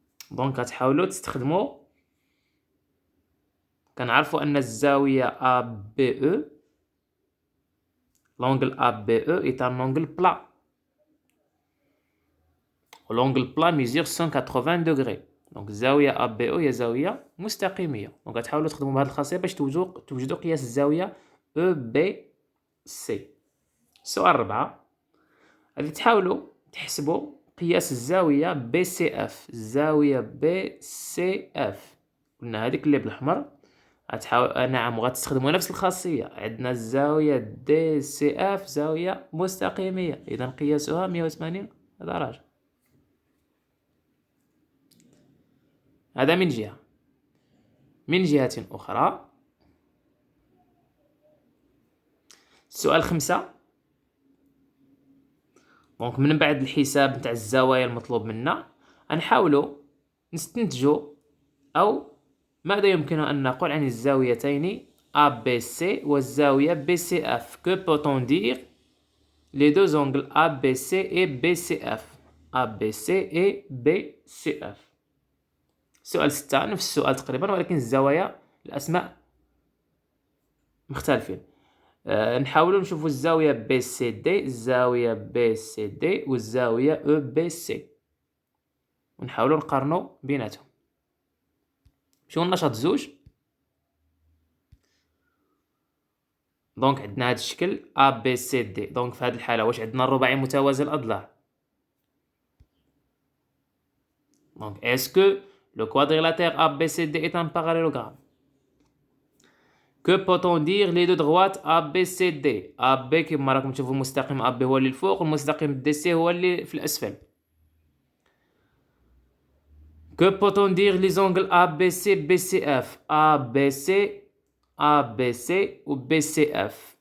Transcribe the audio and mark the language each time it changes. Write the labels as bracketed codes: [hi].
[ar] دونك غتحاولوا تستخدموا، كنعرفوا أن الزاوية ABE [fr] l'angle ABE est un angle plat. L'angle plat mesure 180 degrés. [ar] دونك الزاوية ABE هي زاوية مستقيمية. دونك غتحاولوا تخدموا بهذه الخاصية باش توجدوا قياس الزاوية EBC. السؤال 4 غادي تحاولوا تحسبوا قياس الزاوية BCF، الزاوية BCF قلنا هذيك اللي بالأحمر. نعم، وغتستخدموا نفس الخاصية. عندنا الزاوية DCF زاوية مستقيمية، إذا قياسها 180 درجة. هذا من جهة. من جهة أخرى السؤال 5. دونك من بعد الحساب نتاع الزوايا المطلوب منا نحاولوا نستنتجوا أو ماذا يمكن أن نقول عن الزاويتين ABC والزاوية BCF. [fr] Que peut-on dire les deux angles ABC et BCF. ABC et BCF. [ar] سؤال 6 نفس السؤال تقريبا، ولكن الزوايا الأسماء مختلفين. نحاولوا نشوفوا الزاوية BCD، الزاوية BCD والزاوية EBC، ونحاولوا نقارنوا بيناتهم. شو النشاط زوج. دونك عندنا هذا الشكل ABCD. دونك في هذه الحالة واش عندنا الرباعي متوازي الأضلاع. دونك [fr] est-ce que le quadrilatère ABCD est un parallélogramme. Que peut-on dire les deux droites ABCD. [ar] AB كما راكم تشوفوا المستقيم AB هو اللي الفوق، والمستقيم DC هو اللي في الأسفل. [fr] Que peut-on dire les angles ABC BCF. ABC ABC و BCF.